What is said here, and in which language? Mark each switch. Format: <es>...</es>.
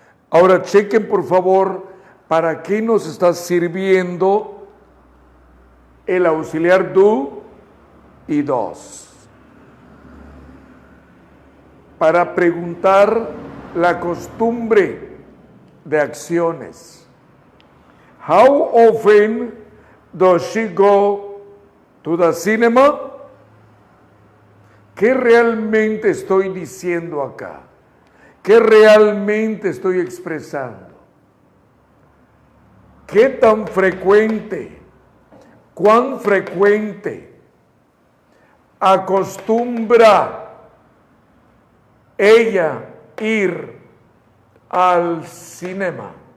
<es>Ahora chequen por favor para qué nos está sirviendo el auxiliar do y dos. Para preguntar la costumbre de acciones.</es> <en>How often does she go to the cinema?</en> <es>¿Qué realmente estoy diciendo acá? ¿Qué realmente estoy expresando? ¿Qué tan frecuente? ¿Cuán frecuente acostumbra ella ir al cinema?</es>